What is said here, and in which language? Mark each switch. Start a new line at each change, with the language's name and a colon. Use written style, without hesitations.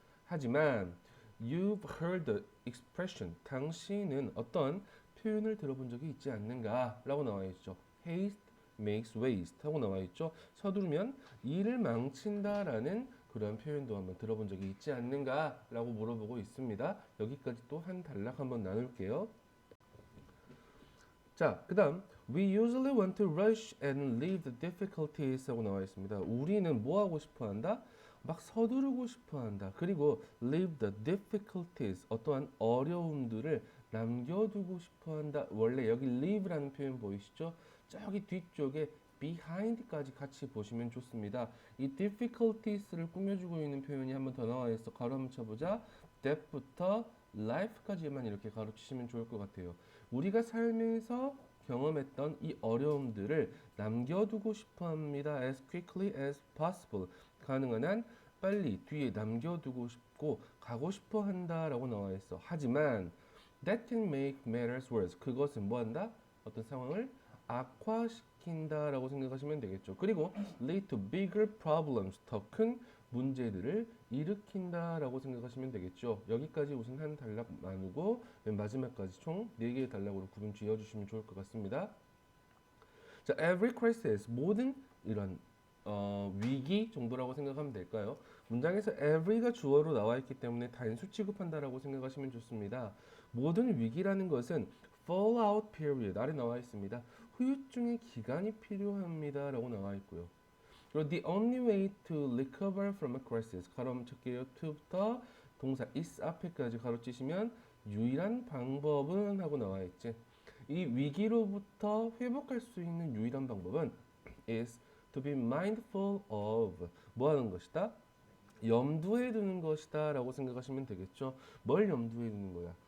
Korean: 하지만
English: you've heard the expression
Korean: 당신은 어떤 표현을 들어본 적이 있지 않는가 라고 나와 있죠.
English: haste makes waste
Korean: 하고 나와 있죠. 서두르면 일을 망친다라는 그런 표현도 한번 들어본 적이 있지 않는가 라고 물어보고 있습니다. 여기까지 또 한 단락 한번 나눌게요. 자, 그 다음
English: We usually want to rush and leave the difficulties
Korean: 하고 나와 있습니다. 우리는 뭐 하고 싶어 한다? 막 서두르고 싶어 한다. 그리고
English: leave the difficulties
Korean: 어떠한 어려움들을 남겨두고 싶어 한다. 원래 여기 leave라는 표현 보이시죠? 저기 뒤쪽에 behind까지 같이 보시면 좋습니다. 이 difficulties를 꾸며주고 있는 표현이 한 번 더 나와 있어. 가로 한번 쳐보자. that부터 life까지만 이렇게 가로치시면 좋을 것 같아요. 우리가 살면서 경험했던 이 어려움들을 남겨두고 싶어 합니다.
English: as quickly as possible.
Korean: 가능한 한 빨리 뒤에 남겨두고 싶고 가고 싶어 한다라고 나와 있어. 하지만
English: that can make matters worse.
Korean: 그것은 뭐 한다? 어떤 상황을 악화시킨다라고 생각하시면 되겠죠. 그리고
English: lead to bigger problems.
Korean: 더 큰 문제들을 일으킨다라고 생각하시면 되겠죠. 여기까지 우선 한 단락 나누고 맨 마지막까지 총 4개의 단락으로 구분 지어주시면 좋을 것 같습니다. 자,
English: every crisis,
Korean: 모든 이런 위기 정도라고 생각하면 될까요? 문장에서 every가 주어로 나와 있기 때문에 단수 취급한다라고 생각하시면 좋습니다. 모든 위기라는 것은 fallout period 아래 나와 있습니다. 후유증의 기간이 필요합니다. 라고 나와 있고요. 그리고
English: the only way to recover from a crisis
Korean: 가로 칠게요. to부터 동사 is 앞에까지 가로치시면 유일한 방법은 하고 나와 있지. 이 위기로부터 회복할 수 있는 유일한 방법은
English: is to be mindful of
Korean: 뭐 하는 것이다? 염두에 두는 것이다 라고 생각하시면 되겠죠. 뭘 염두에 두는 거야?